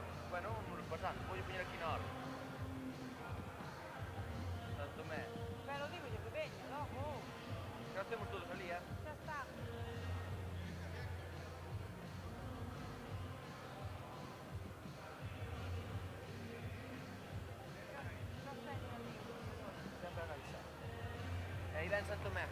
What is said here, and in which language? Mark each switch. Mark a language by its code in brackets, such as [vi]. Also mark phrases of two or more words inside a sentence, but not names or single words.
[es] Bueno, vamos pasando. Voy a poner aquí na hora. Santo Tomé. Pero digo yo que [gl] veña, logo. Xa temos todos ali, Xa está. Sempre a avisar. E aí ven Santo Tomé.